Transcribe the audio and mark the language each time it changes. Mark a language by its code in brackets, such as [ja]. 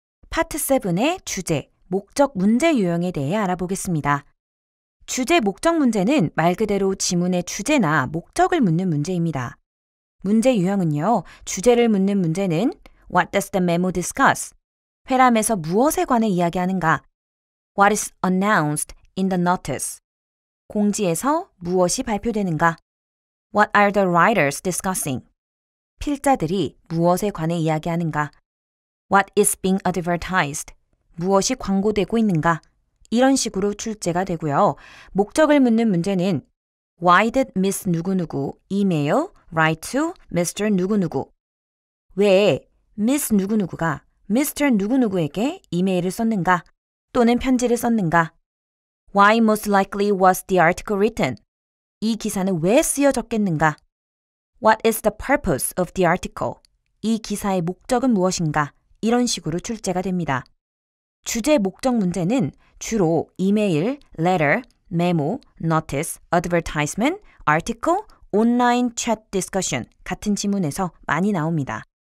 [ko] 파트 7의 주제, 목적 문제 유형에 대해 알아보겠습니다. 주제 목적 문제는 말 그대로 지문의 주제나 목적을 묻는 문제입니다. 문제 유형은요, 주제를 묻는 문제는 [en] What does the memo discuss? [ko] 회람에서 무엇에 관해 이야기하는가? [en] What is announced in the notice? [ko] 공지에서 무엇이 발표되는가? [en] What are the writers discussing? [ko] 필자들이 무엇에 관해 이야기하는가? [en] What is being advertised? [ko] 무엇이 광고되고 있는가? 이런 식으로 출제가 되고요. [en] 목적을 묻는 문제는 Why did Miss 누구누구 email write to Mr. [ko] 누구누구? 왜 Miss 누구누구가 Mr. 누구누구에게 이메일을 썼는가? 또는 편지를 썼는가? [en] Why most likely was the article written? [ko] 이 기사는 왜 쓰여졌겠는가? [en] What is the purpose of the article? [ko] 이 기사의 목적은 무엇인가? 이런 식으로 출제가 됩니다. 주제 목적 문제는 주로 이메일, letter, memo, notice, advertisement, article, online chat discussion 같은 지문에서 많이 나옵니다.